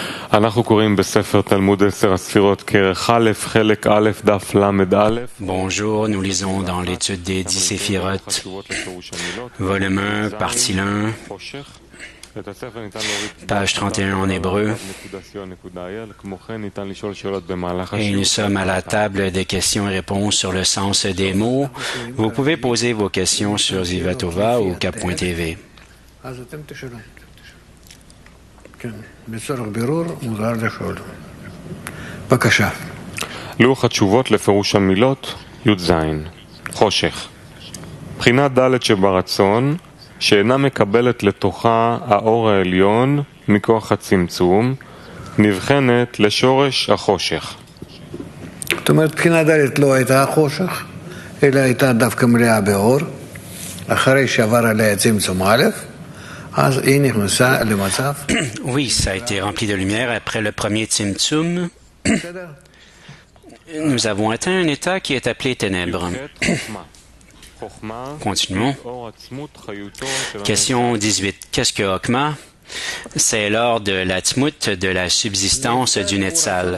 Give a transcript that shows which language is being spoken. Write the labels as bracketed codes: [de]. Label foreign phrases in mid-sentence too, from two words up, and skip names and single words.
[he] אנחנו קוראים בספר תלמוד 10 הספירות כרך א', חלק א', דף למד א'. [fr] Bonjour, nous lisons dans l'étude des 10 séphirotes, volume 1, partie 1, page 31 en hébreu. Et nous sommes à la table des questions et réponses sur le sens des mots. Vous pouvez poser vos questions sur Zivatova ou Cap.tv. [he] לוח התשובות לפירוש המילות י"ז חושך בחינה ד' שברצון שאינה מקבלת לתוכה האור העליון מכוח הצמצום נבחנת לשורש החושך. זאת אומרת, בחינה ד' לא הייתה החושך, אלא הייתה דווקא מלאה באור. אחרי שעבר עליה צמצום א', אז היא נכנסה למצב... [fr] Oui, ça a été rempli de lumière après le premier Tzimtzum. Nous avons atteint un état qui est appelé ténèbres. Continuons. Question 18. Qu'est-ce que Hokma? C'est l'or de la Tzmut, de la subsistance du Netzal.